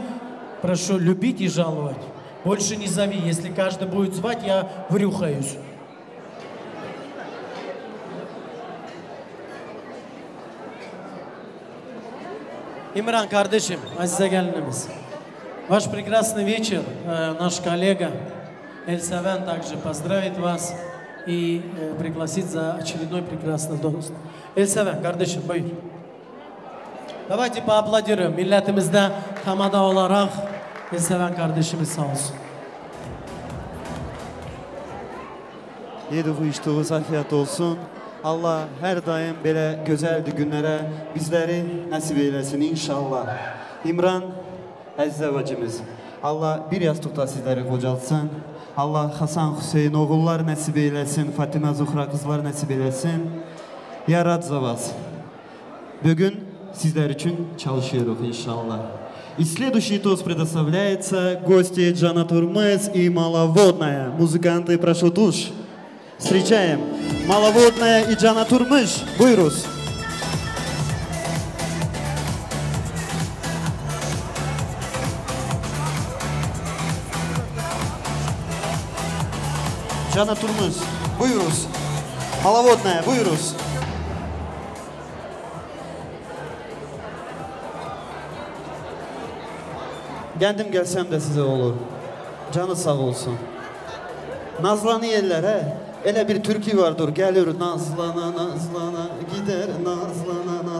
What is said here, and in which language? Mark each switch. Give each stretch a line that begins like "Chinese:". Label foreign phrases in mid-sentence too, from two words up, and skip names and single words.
Russian: Прошу любить и жаловать. Больше не зови. Если каждый будет звать, я врюхаюсь. Имран,
Turkish: kardeşim, Azize gelinimiz.
Russian: Ваш прекрасный вечер, наш коллега Эльсавен также поздравит вас и пригласить за очередной прекрасный тост. Эльсавен,
Turkish: kardeşim, buyur.
Russian: Давайте поаплодируем.
Turkish: Milletimizde tamada olarak Elseven kardeşimiz sağ olsun. Yediği içtiğiniz afiyet olsun. Allah her daim böyle güzel günlere bizleri nasip eylesin inşallah. İmran Azize bacımız. Allah bir yastıkta sizleri kocalsın. Allah Hasan Hüseyin oğullar nasip eylesin. Fatime Zuhra kızlar nasip eylesin. Ya Rad Zavaz. Bugün sizler için çalışıyoruz inşallah.
Russian: И следующий тост предоставляется гости Джана Турмес и Маловодная. Музыканты, прошу туш. Встречаем Маловодная и Джана Турмеш.
Turkish: Buyuruz. Джана Турмеш. Buyuruz. Маловодная. Buyuruz. Kendim gelsem de size olur. Canı sağ olsun. Nazlanı yerler he. Ele bir türkü vardır. Gelir nazlana nazlana gider nazlana naz.